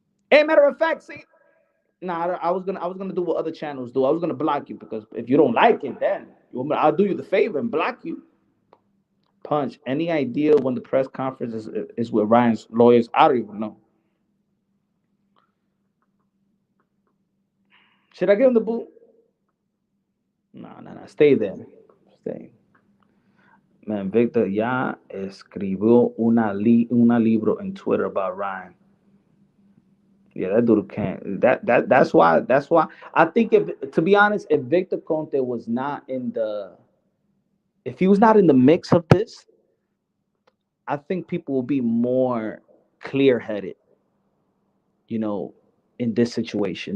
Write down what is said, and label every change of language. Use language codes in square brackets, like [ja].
[en] Hey, matter of fact, see, nah, I was gonna do what other channels do. I was gonna block you because if you don't like it, then I'll do you the favor and block you. Punch. Any idea when the press conference is with Ryan's lawyers? I don't even know. Should I give him the boot? No, no, no. Stay there. Stay. [es] Man, Victor ya escribió una libro en Twitter [en] about Ryan. Yeah, that dude can't. That's why. I think if to be honest, if Victor Conte was not in the if he was not in the mix of this, I think people will be more clear headed, you know, in this situation.